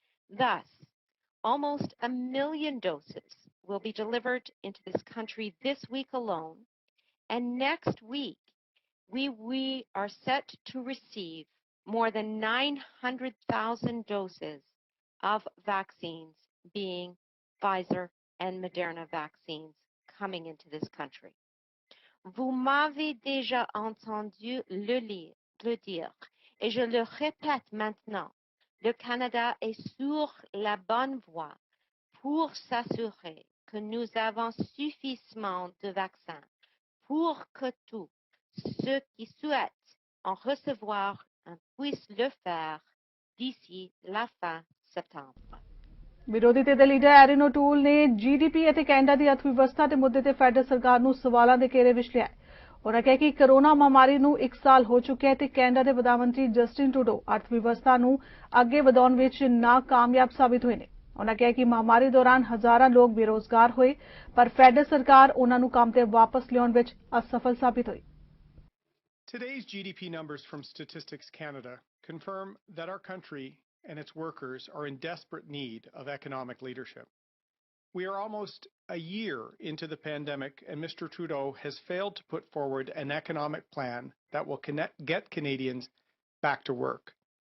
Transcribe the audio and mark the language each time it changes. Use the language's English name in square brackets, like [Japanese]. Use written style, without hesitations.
[English] Thus, almost 1 million doses will be delivered into this country this week alone, and next week we are set to receive more than 900,000 doses of vaccines, being Pfizer and Moderna vaccines, coming into this country. [French] Vous m'avez déjà entendu le dire, et je le répète maintenant. Le Canada est sur la bonne voie pour s'assurer que nous avons suffisamment de vaccins pour que tous ceux qui souhaitent en recevoir puissent le faire d'ici la fin septembre. [Punjabi] ਵਿਰੋਧੀ ਧਿਰ ਦੇ leader iron ਓਟੂਲ ਨੇ GDP ਅਤੇ Canada ਦੀ ਅਰਥਵਿਵਸਥਾ ਦੇ ਮੁੱਦੇ ਤੇ federal ਸਰਕਾਰ ਨੂੰ ਸਵਾਲਾਂ ਦੇ ਘੇਰੇ ਵਿੱਚ ਲਿਆ। ਉਹਨਾਂ ਕਿਹਾ ਕਿ ਕੋਰੋਨਾ ਮਹਾਮਾਰੀ ਨੂੰ 1 ਸਾਲ ਹੋ ਚੁੱਕਿਆ ਹੈ ਤੇ ਕੈਨੇਡਾ ਦੇ ਪ੍ਰਧਾਨ ਮੰਤਰੀ ਜਸਟਿਨ ਟਰੂਡੋ ਅਰਥਵਿਵਸਥਾ ਨੂੰ ਅੱਗੇ ਵਧਾਉਣ ਵਿੱਚ ਨਾਕਾਮਯਾਬ ਸਾਬਿਤ ਹੋਏ ਨੇ। ਉਹਨਾਂ ਕਿਹਾ ਕਿ ਮਹਾਮਾਰੀ ਦੌਰਾਨ ਹਜ਼ਾਰਾਂ ਲੋਕ ਬੇਰੋਜ਼ਗਾਰ ਹੋਏ, ਪਰ ਫੈਡਰਲ ਸਰਕਾਰ ਉਹਨਾਂ ਨੂੰ ਕੰਮ ਤੇ ਵਾਪਸ ਲਿਆਉਣ ਵਿੱਚ ਅਸਫਲ ਸਾਬਿਤ ਹੋਈ। [English] Today's GDP numbers from Statistics Canada confirm that our country and its workers are in desperate need of economic leadership. We are almost a year into the pandemic, and Mr. Trudeau has failed to put forward an economic plan that will get Canadians back to work.